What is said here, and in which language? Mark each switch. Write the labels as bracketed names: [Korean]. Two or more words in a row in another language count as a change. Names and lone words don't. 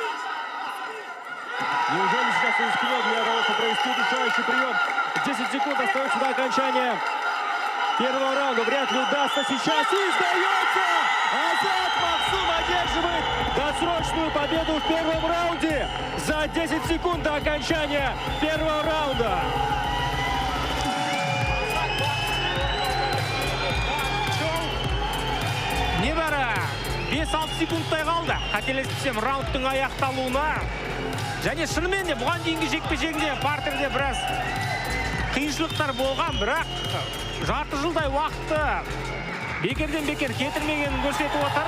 [Russian] Неужели сейчас он рискнет для того, чтобы провести удушающий прием? 10 секунд остается до окончания первого раунда. Вряд ли удастся сейчас. И сдается! Азат Максум одерживает досрочную победу в первом раунде за 10 секунд до окончания первого раунда. [Kazakh] Небәрі 5-6 секундтай қалды. Қателеспесем раундтың аяқталуына. Және шынымен де бұған дейінгі жекпе-жегінде партерде біраз қиыншылықтар болған, бірақ жарты жылдай уақытты бекерден бекер кетірмегенін көрсетіп отыр.